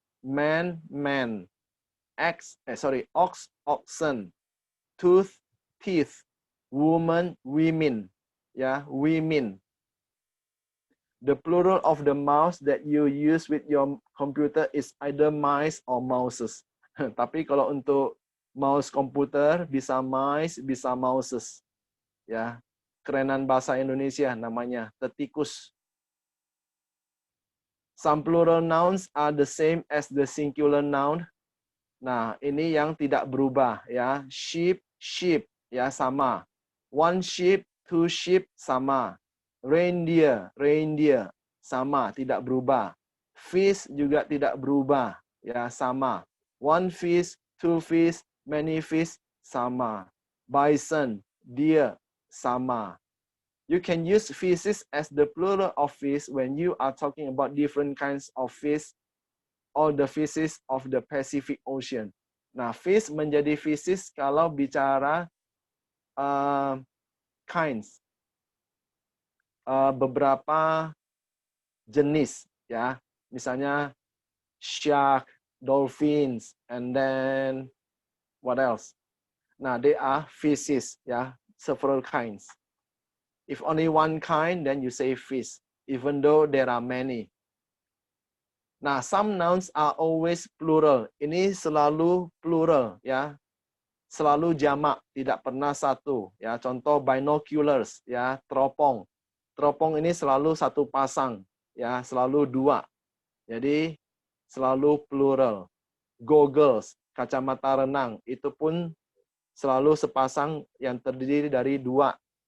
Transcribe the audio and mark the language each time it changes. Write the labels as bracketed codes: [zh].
[en] Man, man. Ox, oxen. Tooth, teeth. Woman, women, ya. Women. The plural of the mouse that you use with your computer is either mice or mouses. [id] Tapi kalau untuk mouse komputer bisa mice, bisa mouses. Ya, kerenan bahasa Indonesia namanya tetikus. [en] Some plural nouns are the same as the singular noun. [id] Nah, ini yang tidak berubah ya. [en] Sheep, sheep ya sama. One sheep, two sheep sama. [id] Reindeer, reindeer sama, tidak berubah. Fish juga tidak berubah ya, sama. [en] One fish, two fish, many fish, sama. Bison, deer, sama. You can use fishes as the plural of fish when you are talking about different kinds of fish or the fishes of the Pacific Ocean. [id] Nah, fish menjadi fishes kalau bicara kinds, beberapa jenis, ya. Misalnya shark, dolphins, [en] and then what else? Nah, they are fishes, ya, several kinds. If only one kind, then you say fish, even though there are many. Nah, some nouns are always plural. [id] Ini selalu plural, ya. Selalu jamak, tidak pernah satu, ya. Contoh binoculars, ya, teropong. Teropong ini selalu satu pasang, ya, selalu dua. Jadi selalu plural. Goggles, kacamata renang, itu pun selalu sepasang yang terdiri dari dua.